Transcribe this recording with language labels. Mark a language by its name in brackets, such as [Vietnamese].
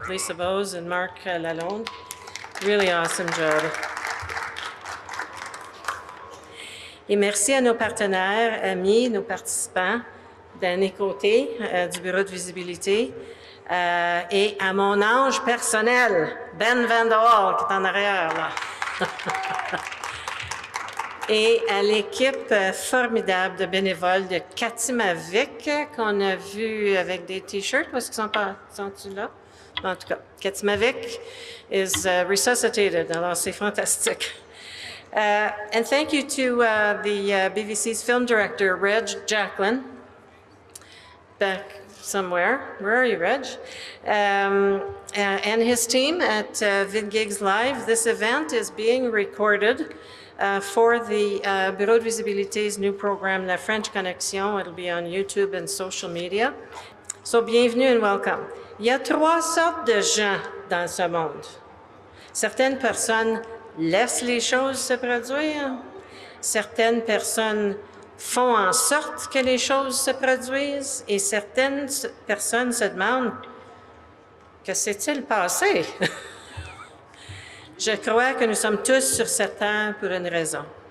[English] Lisa Bose and Marc Lalonde, really awesome job. [French] Et merci à nos partenaires, amis, nos participants d'un côté du Bureau de visibilité et à mon ange personnel, Ben Van der Waal, qui est en arrière, là. Et à l'équipe formidable de bénévoles de Katimavik, qu'on a vu avec des T-shirts. Où est-ce qu'ils sont-ils là? En tout cas, [English] Katimavik is resuscitated. [French] Alors, c'est fantastique. [English] And thank you to the BVC's film director, Reg Jacqueline, back somewhere. Where are you, Reg? And his team at VidGigs Live. This event is being recorded for the Bureau de Visibilité's new program, La French Connexion. It'll be on YouTube and social media. So, bienvenue and welcome. [French] Il y a 3 sortes de gens dans ce monde. Certaines personnes laissent les choses se produire. Certaines personnes font en sorte que les choses se produisent. Et certaines personnes se demandent « Que s'est-il passé? » Je crois que nous sommes tous sur cette terre pour une raison.